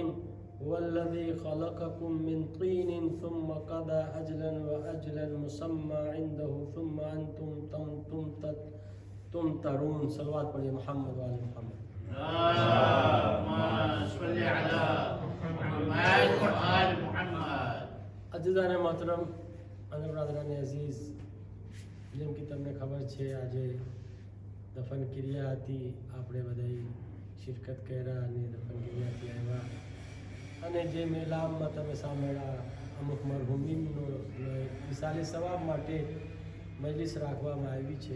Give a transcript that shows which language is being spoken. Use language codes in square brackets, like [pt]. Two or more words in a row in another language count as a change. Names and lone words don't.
[ar] هو الذي خلقكم من طين ثم قضى أجلا وأجلا مسمى عنده ثم أنتم تمترون. [ur] صلوات پڑھیے محمد وآل محمد. [ar] اللهم صل على محمد وآل محمد. [ur] عزیزان محترم [gu] અને [ur] برادران عزیز, [gu] જેમ કે તમને ખબર છે, આજે દફન ક્રિયા હતી. આપણે બધાએ શિરકત કર્યા અને દફન ક્રિયાથી આવ્યા. અને જે મેલામમાં તમે સાંભળ્યા, અમુક મરહુમીનનો વિશાલી સવાબ માટે મજલિસ રાખવામાં આવી છે.